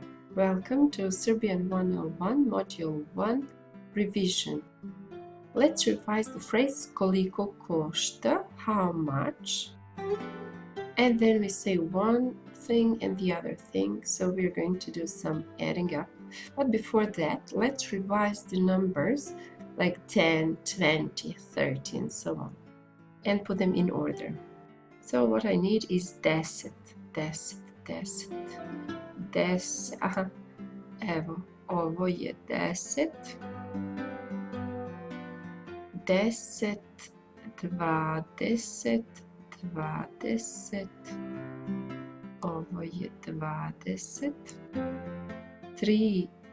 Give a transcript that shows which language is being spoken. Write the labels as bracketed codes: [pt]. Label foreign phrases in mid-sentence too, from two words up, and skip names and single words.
[en] Welcome to Serbian 101 Module 1 Revision. Let's revise the phrase [sr] koliko košta, [en] how much, and then we say one thing and the other thing, so we're going to do some adding up. But before that, let's revise the numbers like 10, 20, 30 and so on, and put them in order. So what I need is 10, 10, [sr] aha, evo, ovo je 10, 10, 20, 20, ovo je 20, 30,